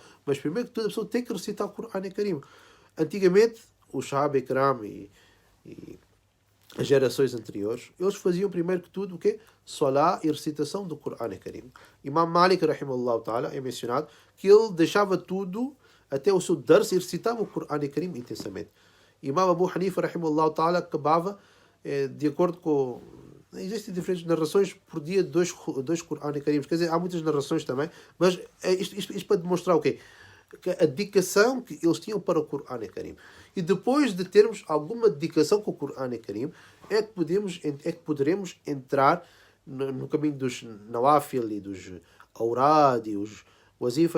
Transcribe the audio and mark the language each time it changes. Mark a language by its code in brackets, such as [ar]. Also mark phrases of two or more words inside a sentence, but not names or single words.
[pt] Mas primeiro que tudo, a pessoa tem que recitar o [ar] قرآن كريم. [pt] Antigamente, os [ar] صحابة كرام [pt] e as gerações anteriores, eles faziam primeiro que tudo o quê? Salah e recitação do [ar] قرآن كريم. [pt] Imam Malik, [ar] رحمه الله تعالى, [pt] é mencionado que ele deixava tudo até o seu dars e recitava o [ar] قرآن كريم [pt] intensamente. Imam Abu Hanifa, [ar] رحمه الله تعالى, [pt] acabava de acordo com... Existem diferentes narrações por dia de dois [ar] قرآن كريم. [pt] Quer dizer, há muitas narrações também, mas isto para demonstrar o quê? Que a dedicação que eles tinham para o [ar] قرآن كريم. [pt] E depois de termos alguma dedicação com o [ar] قرآن كريم, [pt] é que poderemos entrar no caminho dos nawafil e dos awrad e os wazifas.